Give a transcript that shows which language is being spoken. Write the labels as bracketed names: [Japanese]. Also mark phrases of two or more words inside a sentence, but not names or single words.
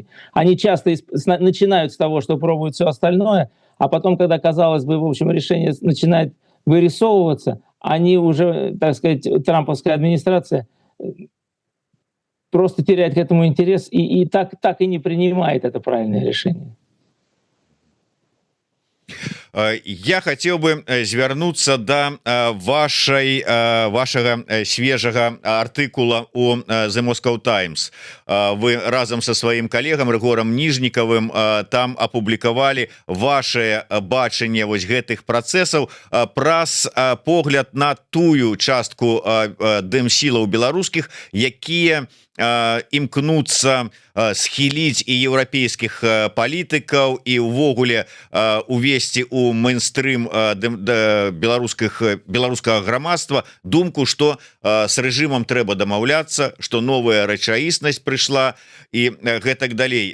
[Russian] Они часто начинают с того, что пробуют все остальное, а потом, когда, казалось бы, в общем, решение начинает вырисовываться, они уже, так сказать, трамповская администрация просто теряет к этому интерес и так и не принимает это правильное решение. [Belarusian] Я хотел бы звярнуцца до вашага свежага артыкула у The Moscow Times. Вы разам со сваім калегам Рыгорам Ніжнікавым там апублікавалі ваше бачанне вось гэтых працэсаў праз погляд на тую частку дэмсілаў беларускіх, якія імкнуцца схіліць і еўрапейскіх палітыкаў і ўвогуле увесці у мейнстрым беларускага грамадства думку, што с рэжымам трэба дамаўляцца, што новая рэчаіснасць прыйшла і гэтак далей.